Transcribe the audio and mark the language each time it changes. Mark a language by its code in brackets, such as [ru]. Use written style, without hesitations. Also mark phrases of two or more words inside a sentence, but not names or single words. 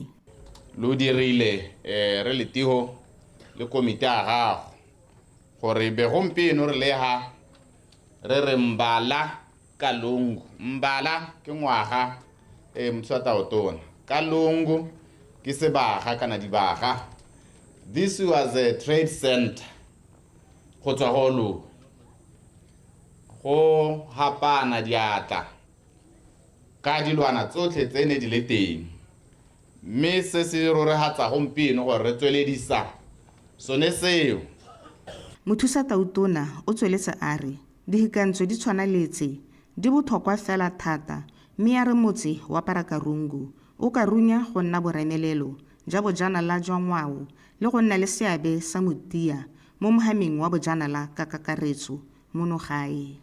[tn] Lo dirile re letiho le komite a gago gore be gompieno re le ha re re Mbalakalungu. Mbala ke ngwaga mothusa Tautona, Kalungu ke sebaga kana dibaga. [en] This was a trade center. [tn] Go tswa go lo go hapana diatla ka dilwana tsotlhe tse ne di le teng, mme se se rorehatsa gompieno gore re tsweledisa sone seo. Mothusa Tautona o tsweletse a re dihikantswe di tshwana letse di botlhokwa fela thata mme ya re motse wa Parakarungu o ka runya go nna boremelelo ja bojanala jwa ngwao le go nna le seabe sa motia mo mohameng wa bojanala ka kakaretso mono gae.